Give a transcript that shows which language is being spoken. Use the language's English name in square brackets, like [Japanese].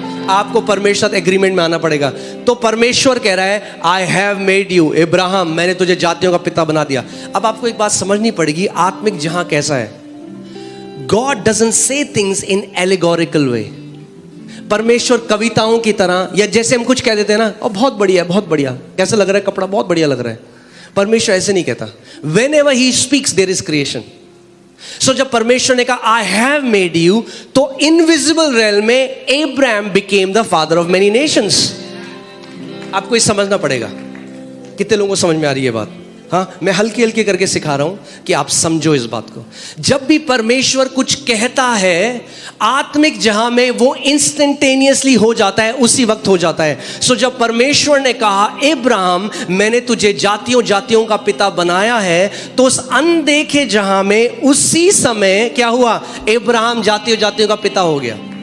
[Hindi] आपको परमेश्वर एग्रीमेंट में आना पड़ेगा। तो परमेश्वर कह रहा है, [English] I have made you Ibrahim, [Hindi] मैंने तुझे जातियों का पिता बना दिया। अब आपको एक बात समझनी पड़ेगी, आत्मिक जहां कैसा है, [English] God doesn't say things in allegorical way. [Hindi] परमेश्वर कविताओं की तरह, या जैसे हम कुछ कह देते हैं ना, और बहुत बढ़िया बहुत बढ़िया, कैसा लग रहा है कपड़ा, बहुत बढ़िया लग रहा है। परमेश्वर ऐसे नहीं कहता। [English] Whenever he speaks there is creation. So [Hindi] जब परमेश्वर ने कहा [English] I have made you, [Hindi] तो इनविजिबल रेल में [English] Abraham became the father of many nations। [Hindi] आपको ये समझना पड़ेगा। कितने लोगों को समझ में आ रही है बात? हाँ, मैं हल्की हल्की करके सिखा रहा हूं कि आप समझो इस बात को। जब भी परमेश्वर कुछ कहता है, आत्मिक जहां में वो इंस्टेंटेनियसली हो जाता है, उसी वक्त हो जाता है। सो जब परमेश्वर ने कहा इब्राहिम मैंने तुझे जातियों जातियों का पिता बनाया है, तो उस अनदेखे जहां में उसी समय क्या हुआ, इब्राहिम जातियों जातियों का पिता हो गया।